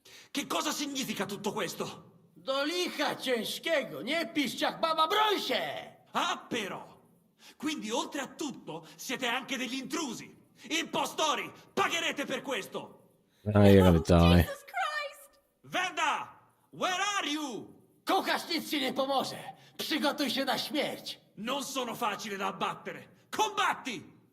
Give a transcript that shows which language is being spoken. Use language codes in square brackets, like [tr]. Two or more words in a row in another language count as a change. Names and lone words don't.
[it] Che cosa significa tutto questo? [pl] Do licha ciężkiego, nie piszcz jak baba, broń się! [it] Ah, però! Quindi, oltre a tutto, siete anche degli intrusi! Impostori! Pagherete per questo! [en] Now you're gonna die. Venda! Where are you? [pl] Kukasz nic ci nie pomoże. Przygotuj się na śmierć. [it] Non sono facile da abbattere! Combatti!